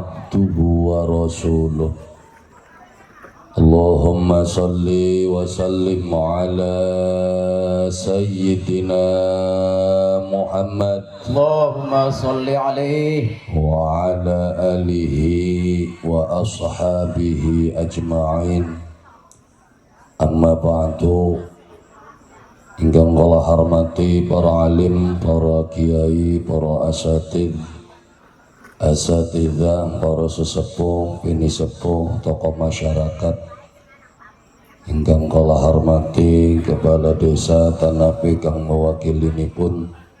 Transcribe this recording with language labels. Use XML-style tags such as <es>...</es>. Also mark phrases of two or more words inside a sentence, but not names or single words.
<ar>عبده ورسوله اللهم صل وسلم على سيدنا محمد اللهم صل عليه وعلى آله وأصحابه أجمعين أما بعد</ar> <jv>ingkang kula hormati para alim, para kiai, para asatidzah, para sesepuh, bini sepuh, tokoh masyarakat. Ingkang kula hormati kepala desa Tanapi kang mewakilinipun.</jv>